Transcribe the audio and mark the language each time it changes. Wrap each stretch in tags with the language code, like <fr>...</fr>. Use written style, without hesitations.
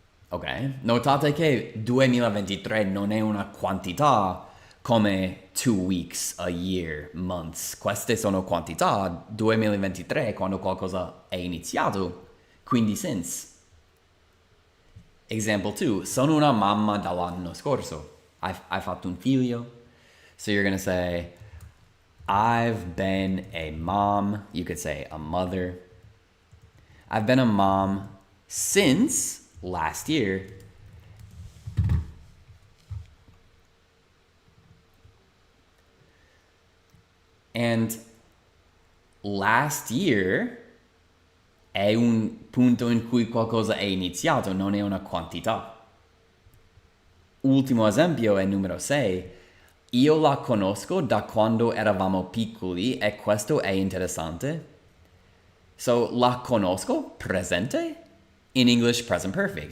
<it>Ok, notate che 2023 non è una quantità come</it> <en>2 weeks, a year, months.</en> <it>Queste sono quantità. 2023 è quando qualcosa è iniziato, quindi since.</it> <en>Example 2,</en> <it>sono una mamma dall'anno scorso. Hai fatto un figlio.</it> <en>So you're gonna say, I've been a mom. You could say a mother. I've been a mom since last year. And last year</en> <it>è un punto in cui qualcosa è iniziato, non è una quantità. Ultimo esempio è numero 6. Io la conosco da quando eravamo piccoli e questo è interessante. So, la conosco, presente,</it> <en>in English present perfect.</en>